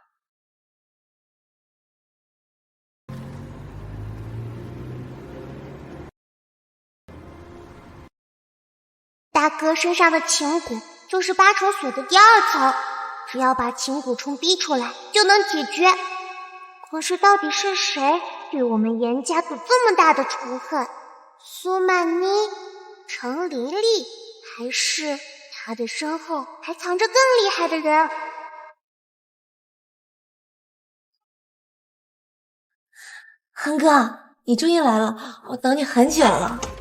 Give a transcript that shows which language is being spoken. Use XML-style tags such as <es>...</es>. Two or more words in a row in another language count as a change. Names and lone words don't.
<zh>大哥身上的情蠱就是8重鎖的第2層，只要把情蠱蟲逼出來就能解決。可是到底是誰對我們嚴家有這麼大的仇恨？蘇曼妮、程琳麗，還是她的身後還藏着更厲害的人？恒哥，你終於來了，我等你很久了。</zh>